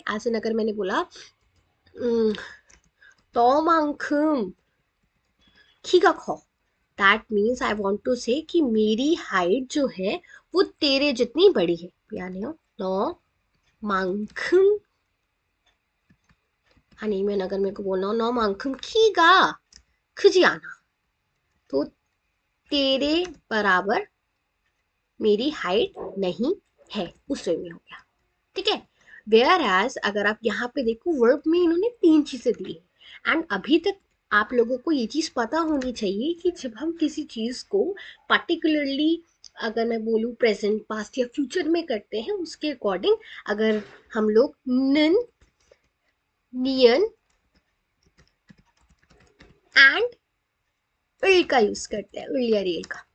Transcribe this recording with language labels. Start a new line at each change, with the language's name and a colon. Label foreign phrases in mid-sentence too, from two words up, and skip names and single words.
Hindi: एज एन अगर मैंने बोला तो
Korean: 만큼 키가 커,
English: that means I want to say
Hindi: कि मेरी हाइट जो है वो तेरे जितनी बड़ी है, यानी
Korean: 너만큼.
Hindi: 아니면 अगर मेरे को बोलना हो
Korean: 너만큼 키가 크지 않아,
Hindi: तो तेरे बराबर मेरी हाइट नहीं है, उस वे में हो गया। ठीक है।
English: where as
Hindi: अगर आप यहाँ पे देखो, वर्ब में इन्होंने तीन चीजें दी है एंड अभी तक आप लोगों को ये चीज पता होनी चाहिए कि जब हम किसी चीज को पर्टिकुलरली, अगर मैं बोलूँ
English: present past
Hindi: या फ्यूचर में करते हैं, उसके अकॉर्डिंग अगर हम लोग निन नियन एंड इल का यूज करते हैं, इल या रियल का।